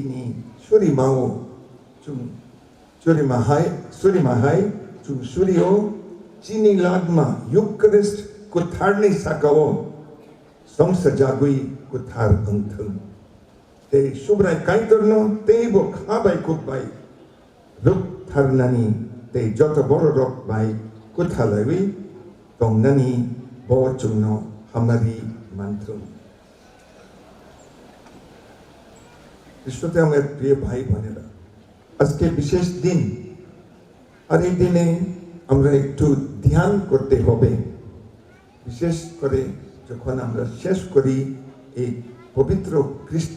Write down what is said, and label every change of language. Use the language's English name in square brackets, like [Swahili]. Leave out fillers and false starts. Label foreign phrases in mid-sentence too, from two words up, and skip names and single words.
[Kok Borok] ni suri mau chung suri mahai chung surio Chini lagma Eucharist kuthar ni sakao samsa jagui kuthar angthung te subrai kaitorno te bo khabai kubai ruk tharnani te joto boro rok bai kuthalai tongnani bo chungno hamari manthung [Bangla] বিশ্বতে আমার প্রিয় ভাই বোনেরা আজকে বিশেষ দিন আর এই দিনে আমরা একটু ধ্যান করতে হবে বিশেষ করে যখন আমরা শেষ করি এই পবিত্র খ্রিস্ট